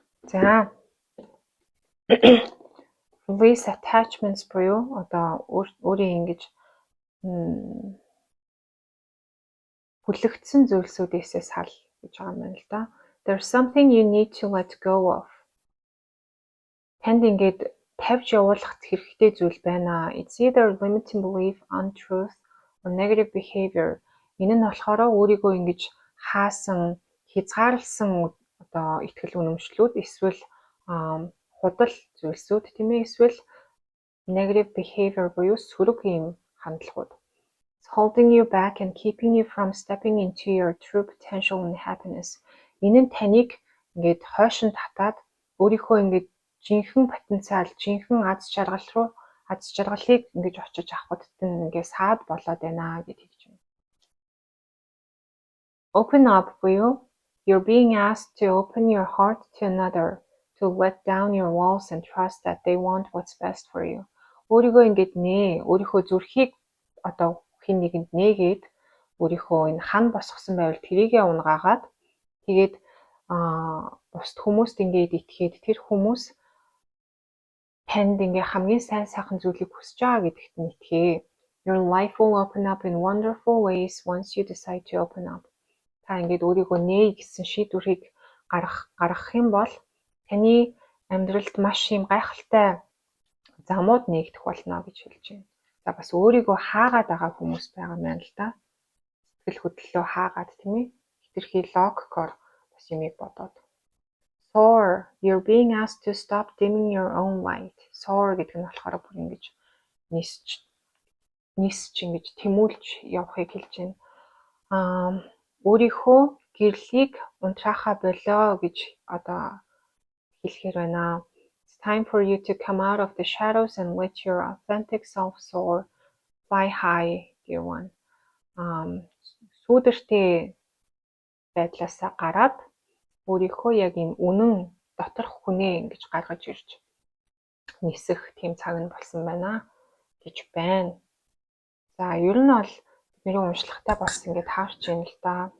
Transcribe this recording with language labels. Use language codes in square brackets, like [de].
[mn] За. [en] Release attachments [mn] буюу одоо өөрийн ингэж хүлэгдсэн зүйлсүүдээс сал гэж байгаа юм байна л да. [en] There's something you need to let go of. [mn] Танд ингээд тавьж явуулах хэрэгтэй зүйл байна. [en] It's either limiting belief, untruth, or negative behavior. [mn] Энэ нь болохоор өөрийгөө ингэж хаасан, хязгаарлсан одоо итгэл үнэмшлүүд эсвэл худал зүйлсүүд тийм ээ, эсвэл [en] negative behavior [mn] буюу сөрөг юм хандлагууд. [en] It's holding you back and keeping you from stepping into your true potential and happiness. [mn] Энэ нь таныг ингээд хойшин татаад өөрийнхөө ингээд жинхэнэ потенциал, жинхэнэ аз жаргалыг ингэж очиж авахд ингээд саад болоод байна гэж хэлж байна. [en] Open up буюу you're being asked to open your heart to another, to let down your walls and trust that they want what's best for you. [mn] Өөрийгөө ингээд өөрийнхөө зүрхийг одоо хин нэгэнд нээгээд өөрийнхөө энэ хан босгосон байвал тэрийгээ унгаагаад тэгээд бусд хүмүүст ингээд итгээд тэр хүмүүс танд ингээ хамгийн сайхан зүйлийг хүсэж байгаа гэдэгт нь итгэе. [en] Your life will open up in wonderful ways once you decide to open up. [mn] Та ингээд өөрийгөө нээе гэсэн шийдвэрийг гаргах юм бол таны амьдралд маш юм гайхалтай замууд нээгдэх болно гэж хэлж байна. За бас өөрийгөө хаагаад байгаа хүмүүс байгаа юм байна л да. Сэтгэл хөдлөлөө хаагаад тийм ээ. Хитрхи логикоор бас юмыг бодоод. [en] Soar, you're being asked to stop dimming your own light. [mn] Soar гэдэг нь болохоор бүр ингэж нисч ингэж тэмүүлж явахыг хэлж байна. Өөрийнхөө гэрлийг унтраахаа болоо гэж одоо хэлэхээр байна. [en] It's time for you to come out of the shadows and let your authentic self soar. Fly high, dear one. [mn] Сүүдэртэй байдлаасаа гараад өөрийнхөө яг энэ үнэн доторх хүнээ ингэж гаргаж ирж нисэх тийм цаг нь болсон байна гэж байна. За ер нь бол бидний уншлагатай бас ингэж хаарч байна л да.